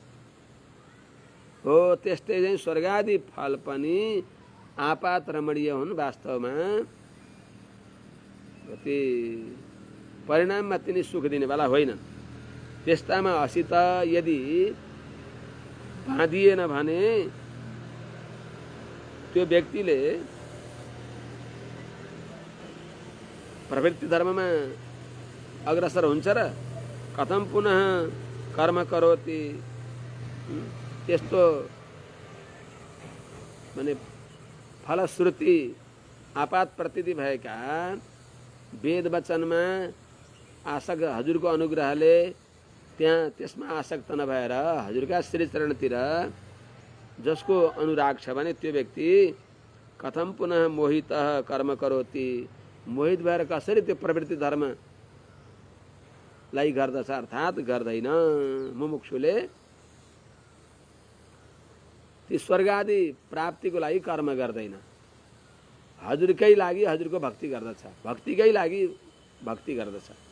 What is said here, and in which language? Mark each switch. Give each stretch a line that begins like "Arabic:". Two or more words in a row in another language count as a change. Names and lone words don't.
Nepali: हो त्यस्तै चाहिँ स्वर्गादि फल पनि आपात रमणीय हुन्, वास्तवमा अति परिणाममा तिनी सुख दिनेवाला होइनन्। त्यस्तामा असित यदि बाँधिएन भने त्यो व्यक्तिले प्रवृत्ति धर्ममा अग्रसर हुन्छ र
Sanskrit: कथम पुनः कर्म करोति।
Nepali: त्यस्तो माने फलश्रुति आपात प्रतीति भएका वेद वचनमा आसक्त, हजुरको अनुग्रहले त्यहाँ त्यसमा आसक्त नभएर हजुरका श्री चरणतिर जसको अनुराग छ भने त्यो व्यक्ति
Sanskrit: कथम पुनः मोहितः कर्म करोति,
Nepali: मोहित भएर कसरी त्यो प्रवृत्ति धर्मलाई गर्दछ, अर्थात् गर्दैन। मुमुक्षुले ती स्वर्गादि प्राप्तिको लागि कर्म गर्दैन, हजुरकै लागि हजुरको भक्ति गर्दछ, भक्तिकै लागि भक्ति गर्दछ।